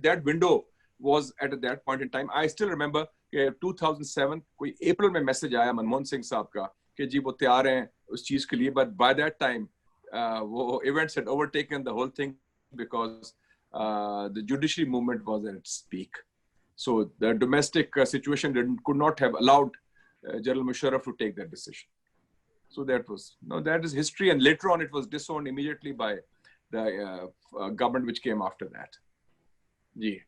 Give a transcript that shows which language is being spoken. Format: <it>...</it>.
<en>That window was at that point in time. I still remember</en> <ur>2007 کوئی April میں message آیا منموہن سنگھ صاحب کا کہ جی وہ تیار ہیں اس چیز کے لیے,</ur> <en>but by that time</en> <ur>وہ</ur> <en>events had overtaken the whole thing because the judiciary movement was at its peak. So the domestic situation could not have allowed General Musharraf to take that decision. So that is history. And later on, it was disowned immediately by the government which came after that. Yeah.</en>